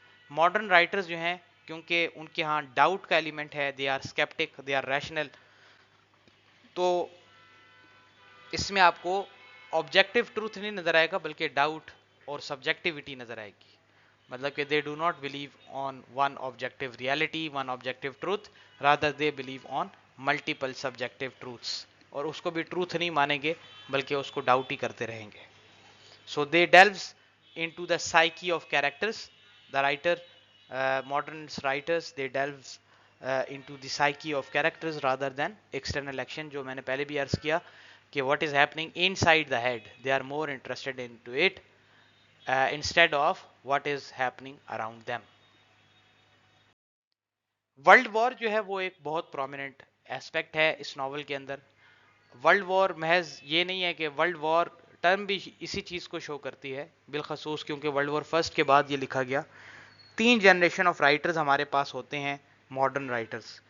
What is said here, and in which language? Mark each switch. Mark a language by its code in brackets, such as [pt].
[ur] Modern writers جو ہیں, کیونکہ ان کے ہاں ڈاؤٹ کا ایلیمنٹ ہے, [en] they are sceptic, they are rational, [ur] تو اس میں آپ کو آبجیکٹیو ٹروتھ نہیں نظر آئے گا بلکہ ڈاؤٹ اور سبجیکٹیوٹی نظر آئے گی. مطلب کہ [en] they do not believe on one objective reality, one objective truth, rather they believe on multiple subjective truths, [ur] اور اس کو بھی ٹروتھ نہیں مانیں گے بلکہ اس کو ڈاؤٹ ہی کرتے رہیں گے. [en] So they delves into the psyche of characters. The writer, modern writers, they delves into the psyche of characters rather than external action. [ur] جو میں نے پہلے بھی عرض کیا کہ [en] what is happening inside the head, they are more interested into it instead of what is happening around them. [ur] World war جو ہے وہ ایک بہت پرومیننٹ ایسپیکٹ ہے اس ناول کے اندر. ورلڈ وار محض یہ نہیں ہے کہ ورلڈ وار ٹرم بھی اسی چیز کو شو کرتی ہے, بالخصوص کیونکہ ورلڈ وار فرسٹ کے بعد یہ لکھا گیا. 3 جنریشن آف رائٹرز ہمارے پاس ہوتے ہیں ماڈرن رائٹرز.